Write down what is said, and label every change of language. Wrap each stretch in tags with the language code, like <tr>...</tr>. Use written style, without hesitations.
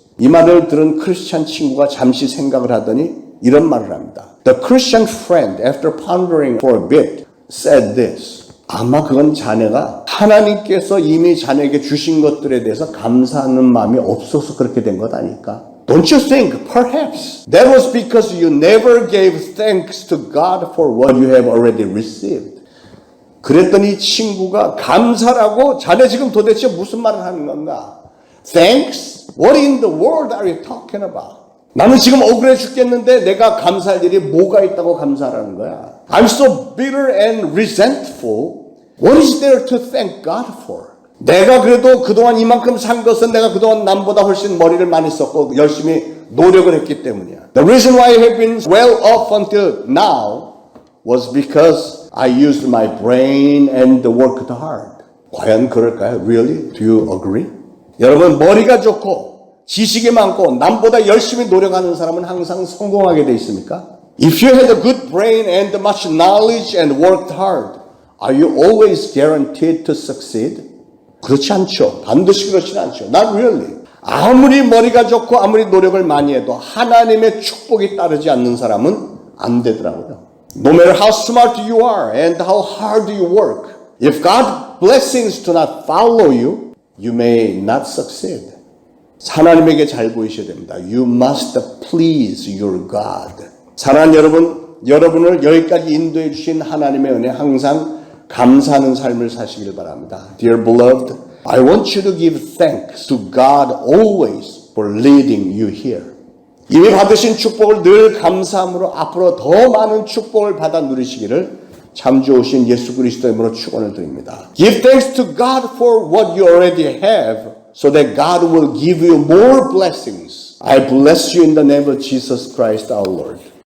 <ko>이 말을 들은 크리스찬 친구가 잠시 생각을 하더니 이런 말을 합니다.</ko> <en>The Christian friend, after pondering for a bit, said this.</en> <ko>아마 그건 자네가 하나님께서 이미 자네에게 주신 것들에 대해서 감사하는 마음이 없어서 그렇게 된 것 아닐까?</ko> <en>Don't you think, perhaps, that was because you never gave thanks to God for what you have already received.</en> <ko>그랬더니 친구가 감사라고 자네 지금 도대체 무슨 말을 하는 건가?</ko> <en>Thanks? What in the world are you talking about?</en> <ko>나는 지금 억울해 죽겠는데 내가 감사할 일이 뭐가 있다고 감사하라는 거야?</ko> <en>I'm so bitter and resentful. What is there to thank God for?</en> <ko>내가 그래도 그동안 이만큼 산 것은 내가 그동안 남보다 훨씬 머리를 많이 썼고 열심히 노력을 했기 때문이야.</ko> <en>The reason why I have been well off until now was because I used my brain and worked hard.</en> <ko>과연 그럴까요?</ko> <en>Really? Do you agree?</en> <ko>여러분 머리가 좋고 지식이 많고 남보다 열심히 노력하는 사람은 항상 성공하게 돼 있습니까?</ko> <en>If you had a good brain and much knowledge and worked hard, are you always guaranteed to succeed?</en> <ko>그렇지 않죠. 반드시 그렇지는 않죠.</ko> <en>Not really.</en> <ko>아무리 머리가 좋고 아무리 노력을 많이 해도 하나님의 축복이 따르지 않는 사람은 안 되더라고요.</ko> <en>No matter how smart you are and how hard you work, if God's blessings do not follow you, you may not succeed.</en> <ko>하나님에게 잘 보이셔야 됩니다.</ko> <en>You must please your God.</en> <ko>사랑하는 여러분, 여러분을 여기까지 인도해 주신 하나님의 은혜 항상 감사하는 삶을 사시길 바랍니다.</ko> <en>Dear beloved, I want you to give thanks to God always for leading you here.</en> <ko>이미 받으신 축복을 늘 감사함으로 앞으로 더 많은 축복을 받아 누리시기를 참 좋으신 예수 그리스도의 이름으로 축원을 드립니다.</ko> <en>Give thanks to God for what you already have so that God will give you more blessings. I bless you in the name of Jesus Christ our Lord.</en>